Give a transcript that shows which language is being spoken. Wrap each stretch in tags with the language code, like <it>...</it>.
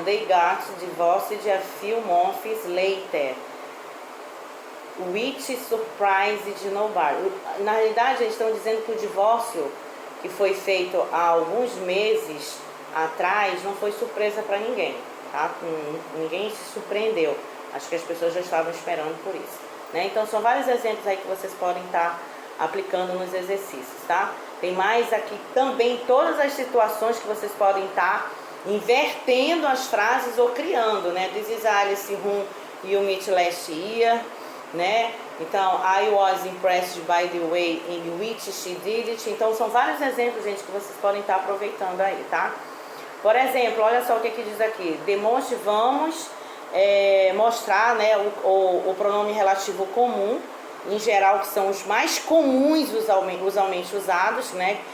<en>They got divorced a few months later. Which surprised nobody.</en> <pt>Na realidade, eles estão dizendo que o divórcio que foi feito há alguns meses atrás não foi surpresa para ninguém, tá? Ninguém se surpreendeu. Acho que as pessoas já estavam esperando por isso, né? Então são vários exemplos aí que vocês podem estar aplicando nos exercícios, tá? Tem mais aqui também todas as situações que vocês podem estar invertendo as frases ou criando, né?</pt> <en>This is Alice whom you met last year, né?</en> <pt>Então,</pt> <en>I was impressed by the way in which she did it.</en> <pt>Então, são vários exemplos, gente, que vocês podem estar aproveitando aí, tá? Por exemplo, olha só o que diz aqui. Demonstre, vamos mostrar, né, o pronome relativo comum, em geral, que são os mais comuns usualmente usados, né?</pt>